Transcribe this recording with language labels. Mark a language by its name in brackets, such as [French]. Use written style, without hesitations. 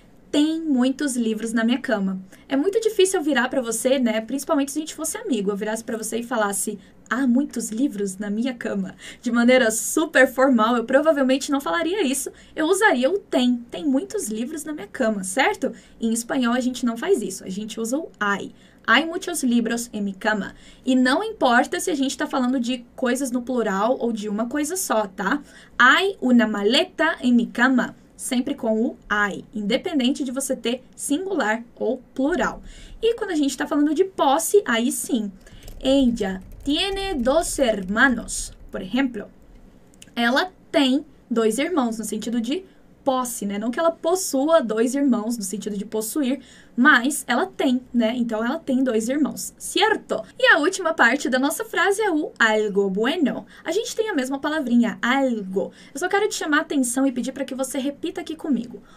[Portuguese] Tem muitos livros na minha cama. É muito difícil eu virar para você, né? Principalmente se a gente fosse amigo, eu virasse para você e falasse, há muitos livros na minha cama. De maneira super formal, eu provavelmente não falaria isso. Eu usaria o tem. Tem muitos livros na minha cama, certo? Em espanhol a gente não faz isso. A gente usa o hay. [Spanish] Hay muchos libros en mi cama. [Portuguese] E não importa se a gente está falando de coisas no plural ou de uma coisa só, tá? [Spanish] Hay una maleta en mi cama. [Portuguese] Sempre com o hay, independente de você ter singular ou plural. E quando a gente está falando de posse, aí sim. [Spanish] Ella tiene dos hermanos. [Portuguese] Por exemplo, ela tem 2 irmãos, no sentido de posse, né? Não que ela possua 2 irmãos, no sentido de possuir, mas ela tem, né? Então, ela tem 2 irmãos, certo? E a última parte da nossa frase é o algo bueno. A gente tem a mesma palavrinha, algo. Eu só quero te chamar a atenção e pedir para que você repita aqui comigo.